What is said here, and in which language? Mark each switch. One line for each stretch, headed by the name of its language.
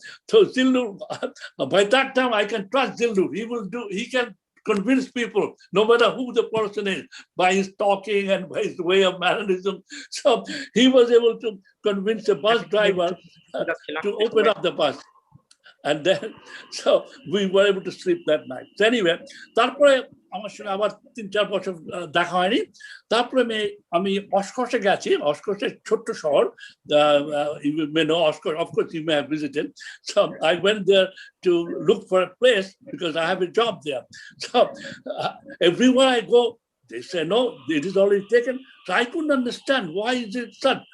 English: So Zillu, by that time, I can trust Zillu. He can convince people, no matter who the person is, by his talking and by his way of mannerism. So he was able to convince the bus driver to open up the bus. And then, so we were able to sleep that night. So anyway,
Bangla: তারপরে আমার সঙ্গে আবার 3-4 বছর দেখা হয়নি। তারপরে আমি অস্কর্সে গেছি। অস্কর্সের ছোট্ট শহর,
English: you may know Oscorsh, of course you may have visited. So I went there to look for a place because I have a job there. So everywhere I go, They say, no, it is already taken. So I couldn't understand why is it such.